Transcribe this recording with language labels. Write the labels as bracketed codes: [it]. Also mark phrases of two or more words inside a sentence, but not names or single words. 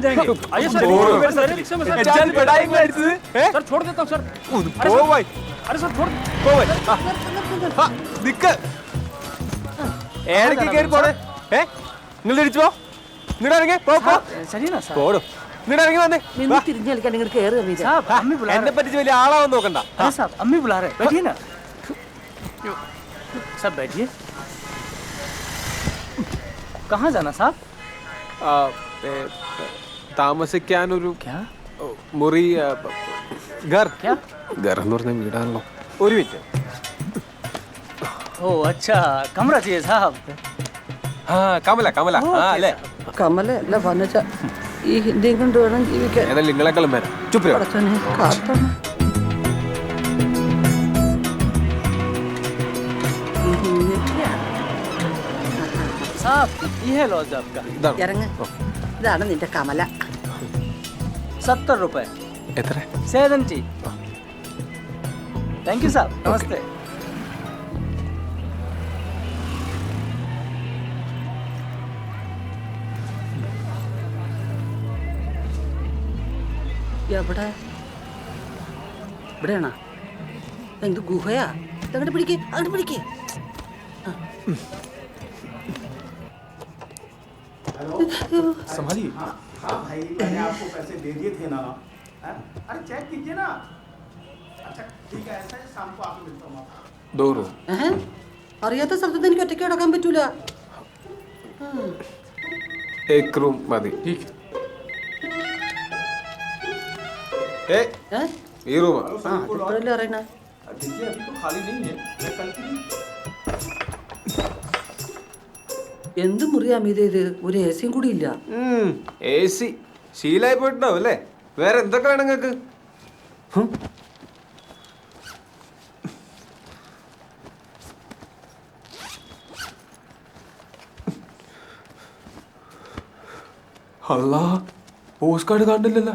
[ml] ഏടക്ക് കയറി പോണേ? നിങ്ങൾ തിരിച്ചു പോ. നിങ്ങൾ ഇറങ്ങി പോടും. നിങ്ങൾ ഇറങ്ങി വന്നേ. തിരിഞ്ഞു കളിക്കാൻ നിങ്ങൾ കയറി ഹമീദേ. എന്നെ പറ്റിച്ച് വലിയ ആളാവാൻ നോക്കണ്ട. [hi] अम्मी बुला रहे, बैठिए ना। सब बैठिए। कहाँ जाना साहब? [ml] താമസിക്കാനൊരു മുറി, ഘർ. [hi] क्या? [ml] ഘർ എന്ന് പറഞ്ഞ വീടാണല്ലോ. ഒരു മിനിറ്റ്. [hi] ओ अच्छा, कमरा चाहिए साहब। [ml] കമല കമല അല്ലേ? കമല അല്ല വനജ. ഈ ഹിന്ദിയും കൊണ്ട് വേണം ജീവിക്കാൻ. ഏതായാലും നിങ്ങളെക്കാളും വരാം. ചുപ്രിയോ കാത്തണം. [hi] साहब ये है लॉज आपका। [ml] ഇറങ്ങ്. ഇതാണ് നിന്റെ കമല. [hi] 70 रुपए। [ml] എത്ര? [hi] 70। [en] thank you [hi] साहब, नमस्ते। [ml] എവിടെ? ഇവിടെയാണോ? എന്ത് ഗുഹയാ? അങ്ങോട്ട് പിടിക്കേ, അങ്ങോട്ട് പിടിക്കേ. [hi] संभालिए। हाँ भाई, मैंने आपको पैसे दे दिए थे ना। अरे चेक कीजिए ना। अच्छा ठीक है, ऐसा है, शाम को आके मिलता हूँ आपको। 2 रूम. [ml] അറിയാത്ത സ്ഥലത്ത് എനിക്ക് ഒറ്റയ്ക്ക് കിടക്കാൻ പറ്റൂല. [hi] एक रूम മതി. [ml] ഈ റൂമാ? ഇപ്പോഴല്ലേ അറിയണ. [hi] देखिए अभी तो खाली नहीं है, मैं कल की [ml] എന്ത് മുറിയാ മീതേ ഇത്? ഒരു എ സിയും കൂടി ഇല്ല. AC ശീലായി പോയിട്ടുണ്ടാവും അല്ലേ? വേറെ എന്തൊക്കെ വേണം നിങ്ങൾക്ക്? അല്ലാ, [en] post card [ml] കണ്ടില്ലല്ലോ.